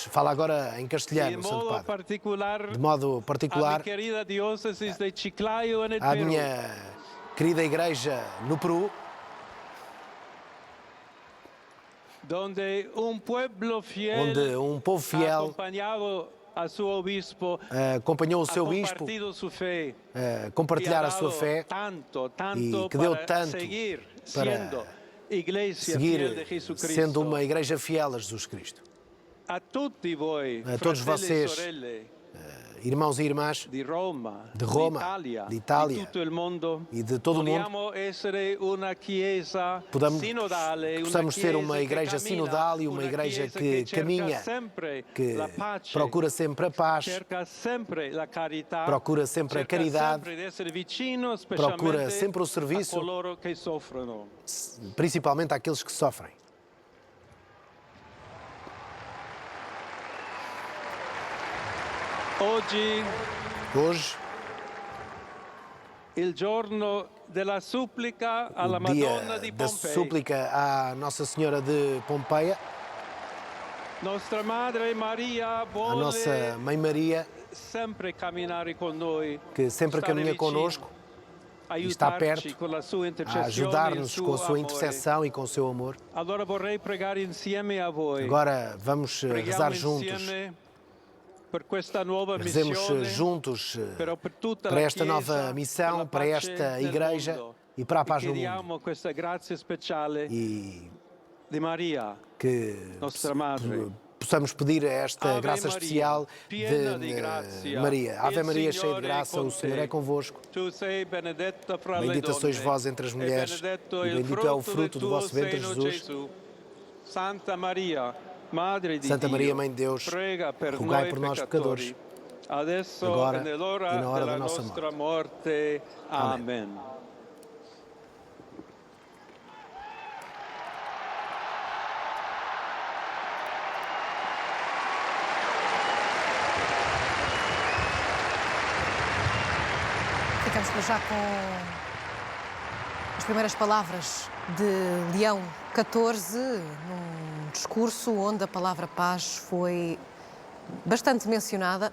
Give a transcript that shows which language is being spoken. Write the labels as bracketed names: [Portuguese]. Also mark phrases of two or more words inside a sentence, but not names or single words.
[Portuguese] fala agora em castelhano, Santo Padre, de modo particular, à minha querida igreja no Peru, onde um povo [Spanish] fiel al suo obispo, [Portuguese] acompanhou o [Spanish] ha [Portuguese] seu bispo [Spanish] compartido su fe [Portuguese] a compartilhar a sua fé [Spanish] tanto [Portuguese] e que deu [Spanish] para [Portuguese] tanto [Spanish] seguir [Portuguese] para [Spanish] siendo iglesia fiel de [Portuguese] seguir [Spanish] Jesucristo. [Portuguese] sendo uma igreja fiel a Jesus Cristo. [Italian] A tutti voi, [Portuguese] A todos [Italian] fratelli e [Portuguese] vocês, [Italian] sorelle, [Portuguese] irmãos e irmãs [Italian] di Roma, [Portuguese] de Roma, [Italian] di Itália di tutto il mondo, [Portuguese] e de todo o mundo, [Italian] vogliamo essere una chiesa sinodale, [Portuguese] possamos ser uma [Italian] chiesa [Portuguese] igreja [Italian] che [Portuguese] sinodal e [Italian] cammina, [Portuguese] uma [Italian] una [Portuguese] igreja [Italian] chiesa [Portuguese] que [Italian] cerca [Portuguese] caminha, [Italian] sempre [Portuguese] que [Italian] la pace, [Portuguese] procura sempre a paz, [Italian] cerca sempre la carità, [Portuguese] procura sempre a [Italian] cerca [Portuguese] caridade, [Italian] sempre di essere vicino, [Portuguese] procura [Italian] specialmente sempre o a [Portuguese] serviço, [Italian] coloro che soffrono. [Portuguese] principalmente àqueles que sofrem. Hoje, [Italian] Il giorno della supplica alla [Portuguese] o [Italian] Madonna [Portuguese] dia [Italian] di [Portuguese] da [Italian] Pompei. [Portuguese] súplica à Nossa Senhora de Pompeia, [Italian] Nostra Madre Maria [Portuguese] a [Italian] vuole [Portuguese] nossa Mãe Maria, [Italian] sempre camminare con noi, [Portuguese] que sempre [Italian] stare [Portuguese] caminha [Italian] vicino, [Portuguese] connosco e está [Italian] aiutarci [Portuguese] perto [Italian] con la sua [Portuguese] a [Italian] intercessione e il [Portuguese] ajudar-nos [Italian] suo [Portuguese] com a sua [Italian] amore. [Portuguese] intercessão e com o seu amor. [Italian] Allora vorrei pregare insieme a voi. [Portuguese] Agora vamos rezar [Italian] Preghiamo [Portuguese] juntos. [Italian] insieme per questa nuova [Portuguese] Rezemos [Italian] missione, [Portuguese] juntos [Italian] però per tutta [Portuguese] para [Italian] la [Portuguese] esta [Italian] Chiesa, [Portuguese] nova missão, [Italian] per la [Portuguese] para [Italian] pace [Portuguese] esta [Italian] nel [Portuguese] igreja [Italian] mondo. [Portuguese] e para a paz no mundo. [Italian] Chiediamo questa grazia speciale [Portuguese] E [Italian] di Maria, [Portuguese] que [Italian] nostra Madre. [Portuguese] possamos pedir esta [Italian] Ave [Portuguese] graça [Italian] Maria, [Portuguese] especial [Italian] piena [Portuguese] de [Italian] di grazia, [Portuguese] Maria. Ave [Italian] il [Portuguese] Maria, cheia de [Italian] Signore è [Portuguese] graça, [Italian] con [Portuguese] o Senhor [Italian] te. [Portuguese] é convosco. [Italian] Tu sei benedetta fra le [Portuguese] Bendita [Italian] donne, [Portuguese] sois vós entre as [Italian] e [Portuguese] mulheres, [Italian] benedetto [Portuguese] e [Italian] il [Portuguese] bendito é o [Italian] frutto [Portuguese] fruto [Italian] del [Portuguese] do [Italian] tuo [Portuguese] vosso ventre, [Italian] seno, [Portuguese] Jesus. [Italian] Gesù. Santa Maria, Madre di [Portuguese] Santa [Italian] Dio, [Portuguese] Maria, Mãe de Deus, [Italian] prega per [Portuguese] rogai [Italian] noi [Portuguese] por nós, [Italian] peccatori, [Portuguese] pecadores, [Italian] adesso [Portuguese] agora [Italian] e nell'ora [Portuguese] e na hora [Italian] della [Portuguese] da nossa [Italian] nostra morte. Amen. [Portuguese] Ficamos por já com as primeiras palavras de Leão XIV, num discurso onde a palavra paz foi bastante mencionada.